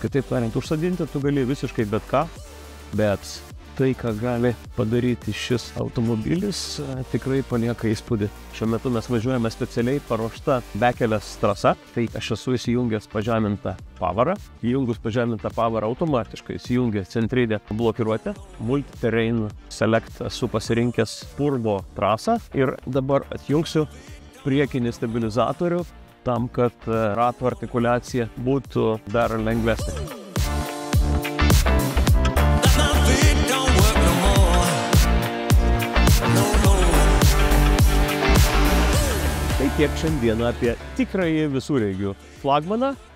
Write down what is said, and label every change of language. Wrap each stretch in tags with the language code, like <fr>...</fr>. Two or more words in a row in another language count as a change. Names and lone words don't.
<lt>Kitaip tariant, užsodinti tu gali visiškai bet ką, bet tai, ką gali padaryti šis automobilis, tikrai palieka įspūdį. Šiuo metu mes važiuojame specialiai paruošta bekelės trasa, tai aš esu įsijungęs pažemintą pavarą. Įjungus pažemintą pavarą automatiškai įsijungia centrinė blokiruotė. Multi-Terrain Select esu pasirinkęs purvo trasą ir dabar atjungsiu priekinį stabilizatorių tam, kad ratų artikuliacija būtų dar lengvesnė. Tai tiek šiandieną apie tikrąjį visureigių flagmaną.</lt>